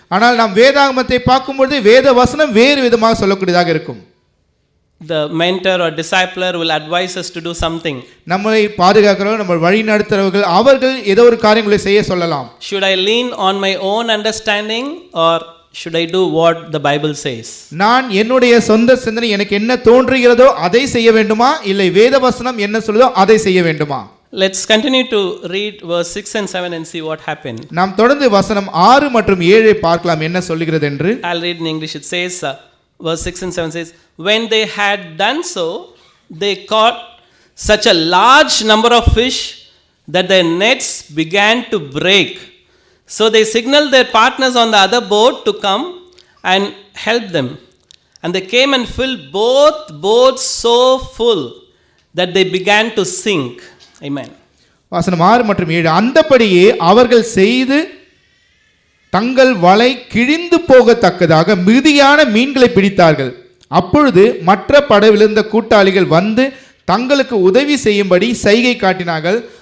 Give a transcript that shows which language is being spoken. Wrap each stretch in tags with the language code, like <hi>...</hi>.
<ta>ஆனால் நாம் வேதாகமத்தை பார்க்கும்போது வேத வசனம் வேறு விதமாக சொல்லக்கூடியதாக இருக்கும்.</ta> <en>The mentor or discipler will advise us to do something.</en> <ta>நம்மை பாதுகாக்கிறவர்கள், நம்ம வழி நடத்துறவர்கள், அவர்கள் ஏதோ ஒரு காரியங்களை செய்ய சொல்லலாம்.</ta> <en>Should I lean on my own understanding or should I do what the Bible says?</en> <ta>நான் என்னுடைய சொந்த சிந்தனை எனக்கு என்ன தோன்றுகிறதோ அதை செய்ய வேண்டுமா, இல்லை வேத வசனம் என்ன சொல்லுதோ அதை செய்ய வேண்டுமா?</ta> <en>Let's continue to read verse 6 and 7 and see what happened.</en> <ta>நாம் தொடர்ந்து வசனம் 6 மற்றும் 7 பார்க்கலாம் என்ன சொல்கிறது என்று.</ta> <en>I'll read in English. It says verse 6 and 7 says, when they had done so, they caught such a large number of fish that their nets began to break. So they signaled their partners on the other boat to come and help them. And they came and filled both boats so full that they began to sink. Amen.</en> <ta>வசனம் 6 மற்றும் 7 அந்தபடியே அவர்கள் செய்து தங்கள் வலை கிழிந்து போகத்தக்கதாக மிகுதியான மீன்களை பிடித்தார்கள். அப்பொழுது மற்ற படவிலிருந்த கூட்டாளிகள் வந்து தங்களுக்கு உதவி செய்யும்படி சைகை காட்டினார்கள்.</ta>